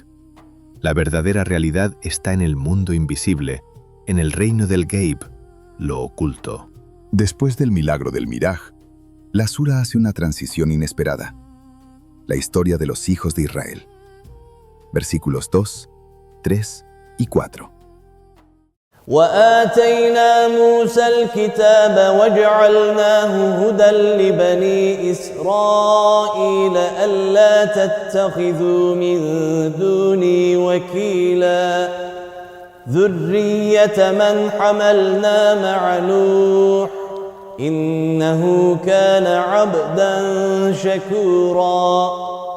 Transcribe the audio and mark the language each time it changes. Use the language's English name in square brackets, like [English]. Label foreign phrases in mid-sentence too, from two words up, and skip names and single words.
[Spanish] La verdadera realidad está en el mundo invisible, en el reino del Ghaib, lo oculto. Después del milagro del Miraj, la sura hace una transición inesperada. La historia de los hijos de Israel. Versículos 2, 3 y 4. [Arabic] وآتينا موسى الكتاب وجعلناه هدى لبني إسرائيل ألا تتخذوا من دوني وكيلا ذرية من حملنا مع نوح إنه كان عبدا شكورا